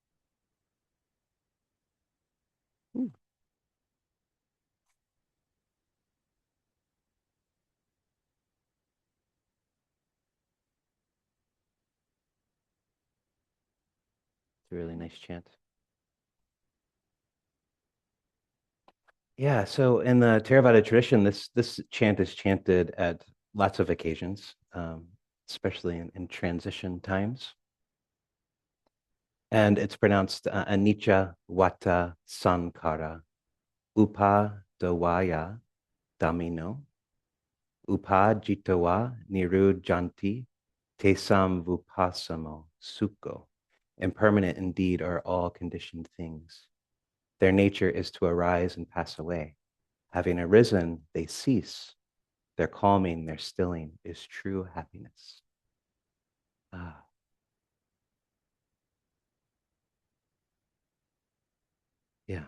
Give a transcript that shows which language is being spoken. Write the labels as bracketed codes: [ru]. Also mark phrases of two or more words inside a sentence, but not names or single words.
[en] Ooh, it's a really nice chant. Yeah, so in the Theravada tradition, this chant is chanted at lots of occasions, especially in transition times. And it's pronounced [pi] anicca vata sankara upadavaya damino upajitawa nirujanti tesam vupasamo sukho. [en] Impermanent indeed are all conditioned things. Their nature is to arise and pass away. Having arisen, they cease. Their calming, their stilling is true happiness. Ah, yeah.